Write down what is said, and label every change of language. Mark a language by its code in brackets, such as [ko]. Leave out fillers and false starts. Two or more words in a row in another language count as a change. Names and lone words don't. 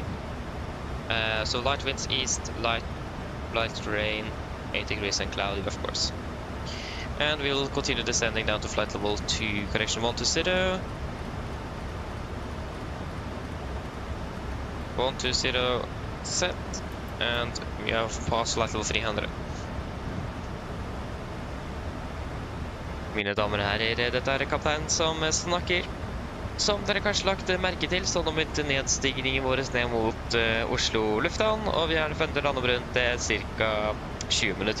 [en] So light winds east, light rain, 8 degrees and cloudy, of course. And we will continue descending down to flight level 2, correction 120. 120 set, and we have passed flight level 300. [no] Mine damer og herrer, dette er kaptein som snakker. Som dere kanskje lagt merke til, så nå begynte nedstigningen vår ned mot Oslo lufthavn, og vi er forventet å lande om rundt ca. 20 minutter.